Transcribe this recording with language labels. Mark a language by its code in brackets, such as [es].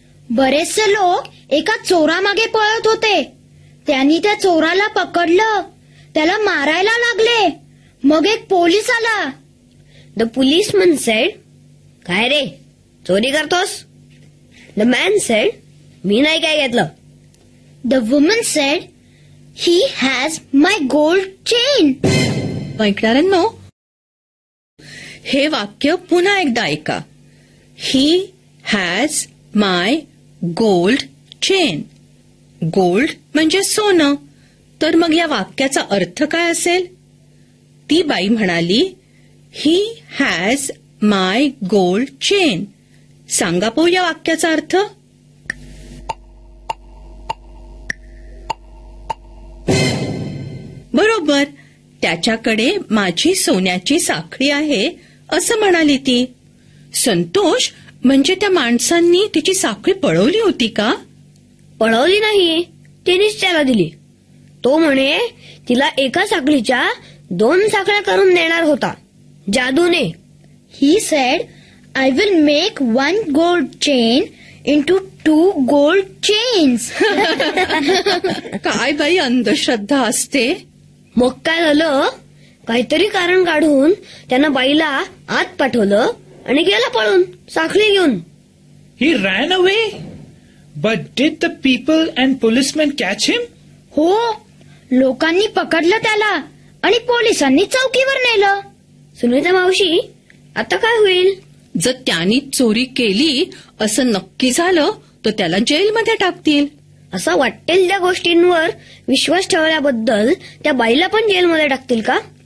[mr] बरेचसे लोक एका चोरामागे पळत होते. त्यांनी त्या चोराला पकडलं. त्याला मारायला लागले. मग एक पोलीस आला. [en] the policeman said, [mr] काय रे चोरी करतोस? [en] the man said, [mr] मी नाही काय घेतलं. [en] The woman said, he has my gold chain. [mr] ऐकणाऱ्यांनो, हे वाक्य पुन्हा एकदा ऐका. [en] He has my gold chain. [mr] Gold म्हणजे सोनं. तर मग या वाक्याचा अर्थ काय असेल? ती बाई म्हणाली, [en] He has my gold chain. [mr] सांगा पाहू या वाक्याचा अर्थ. बरोबर, त्याच्याकडे माझी सोन्याची साखळी आहे असं म्हणाली ती. संतोष, म्हणजे त्या माणसांनी तिची साखळी पळवली होती का? पळवली नाही, तिनेच त्याला दिली. तो म्हणे तिला एका साखळीच्या 2 साखळ्या करून देणार होता जादूने. [en] He said, I will make one gold chain into 2 gold chains. [mr] काय बाई अंधश्रद्धा असते. मग काय झालं, काहीतरी कारण काढून त्यानं बाईला आत पाठवलं आणि गेला पळून साखळी घेऊन. [en] He ran away. But did the people and policemen catch him? [mr] हो, लोकांनी पकडलं त्याला आणि पोलिसांनी चौकीवर नेलं. सुनीता मावशी, आता काय होईल? जर त्यांनी चोरी केली असं नक्की झालं तर त्याला जेलमध्ये टाकतील. असं वाटेल त्या गोष्टींवर विश्वास ठेवल्याबद्दल त्या बाईला पण जेलमध्ये टाकतील का?